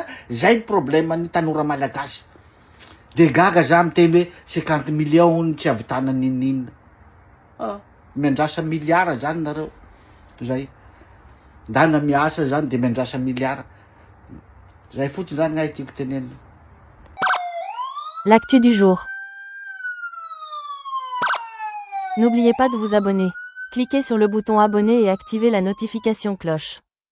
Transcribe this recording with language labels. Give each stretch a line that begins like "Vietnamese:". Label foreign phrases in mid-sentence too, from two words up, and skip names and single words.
Malagasy: Zay ny problème ny tanora malagasy de gaga za miteny hoe 50 millions tsy avitana ninina miandrasa miliara zany nareo zay ndana miasa zany de miandrasa miliara zay fotsiny zany ngay tiako tenenina.
French: L'actu du jour. N'oubliez pas de vous abonner. Cliquez sur le bouton abonner et activez la notification cloche.